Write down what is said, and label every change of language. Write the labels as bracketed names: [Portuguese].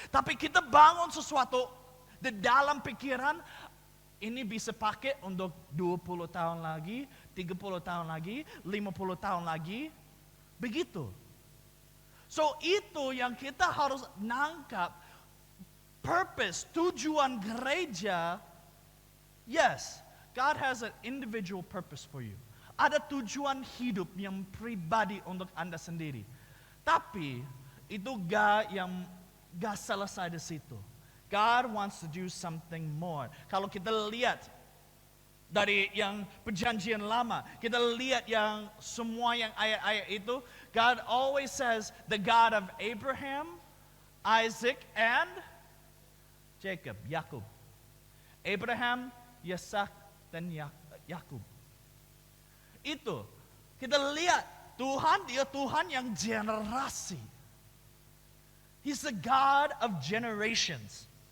[Indonesian] Tapi kita bangun sesuatu di dalam pikiran, ini bisa pakai untuk 20 tahun lagi, 30 tahun lagi, 50 tahun lagi, begitu. So itu yang kita harus nangkap, purpose, tujuan gereja. [English] Yes, God has an individual purpose for you. [Indonesian] Ada tujuan hidup yang pribadi untuk Anda sendiri. Tapi itu gak selesai di situ. [English] God wants to do something more. [Indonesian] Kalau kita lihat dari yang perjanjian lama, kita lihat yang semua yang ayat-ayat itu, [English] God always says, the God of Abraham, Isaac, and Jacob, [Indonesian] Yakub. Abraham, Yisak, dan Yakub. Itu, kita lihat Tuhan, dia Tuhan yang generasi. [English] He's the God of generations.